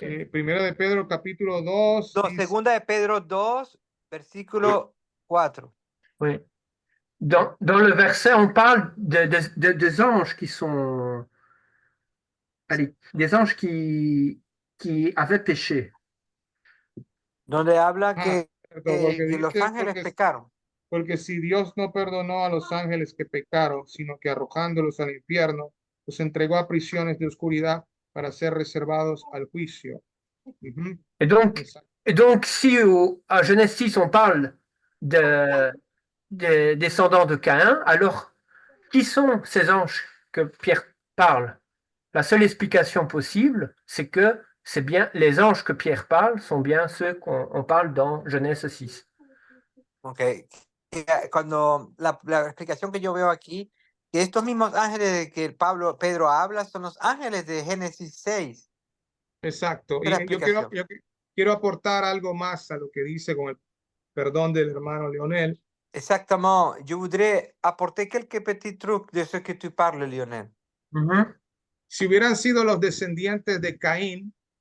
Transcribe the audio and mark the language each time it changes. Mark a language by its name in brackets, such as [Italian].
[Spanish] Primera de Pedro capítulo 2. No, segunda de Pedro 2, versículo 4. [French] Oui. Dans le verset, on parle des anges qui sont... Allez, des anges qui avaient péché. [Spanish] Donde habla que porque los dice, ángeles pecaron. porque si Dios no perdonó a los ángeles que pecaron, sino que arrojándolos al infierno, los entregó a prisiones de oscuridad para ser reservados al juicio. Ujú. [French] Et donc, [Spanish] Exacto. [French] si à Genèse 6, on parle des descendants de Caïn, alors qui sont ces anges que Pierre parle? La seule explication possible, c'est que c'est bien les anges que Pierre parle sont bien ceux qu'on parle dans Genèse 6. Ok. [Spanish] Cuando la explicación que yo veo aquí, que estos mismos ángeles de que Pedro habla son los ángeles de Génesis 6. Exacto. Esa es la Y yo explicación. quiero aportar algo más a lo que dice con el perdón del hermano Leonel. [French] Exactement. Je voudrais apporter quelques petits trucs de ce que tu parles, Lionel. [Spanish] Si hubieran sido los descendientes de Caín,